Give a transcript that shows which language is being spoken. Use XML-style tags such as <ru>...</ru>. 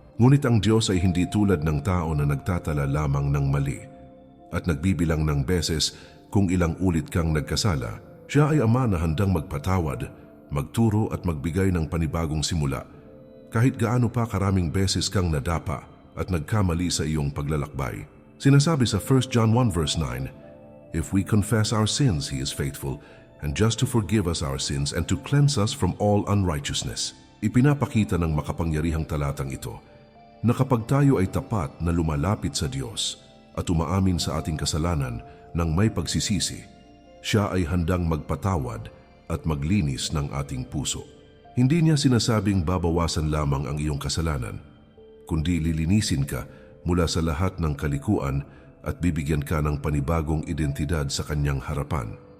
<tl>Ngunit ang Diyos ay hindi tulad ng tao na nagtatala lamang ng mali at nagbibilang ng beses kung ilang ulit kang nagkasala. Siya ay Ama na handang magpatawad, magturo at magbigay ng panibagong simula kahit gaano pa karaming beses kang nadapa at nagkamali sa iyong paglalakbay.</tl> <en>Sinasabi sa 1 John 1 verse 9, "If we confess our sins, He is faithful and just to forgive us our sins and to cleanse us from all unrighteousness."</en> <tl>Ipinapakita ng makapangyarihang talatang ito na kapag tayo ay tapat na lumalapit sa Diyos at umaamin sa ating kasalanan ng may pagsisisi, Siya ay handang magpatawad at maglinis ng ating puso. Hindi Niya sinasabing babawasan lamang ang iyong kasalanan, kundi lilinisin ka mula sa lahat ng kalikuan at bibigyan ka ng panibagong identidad sa Kanyang harapan.</tl>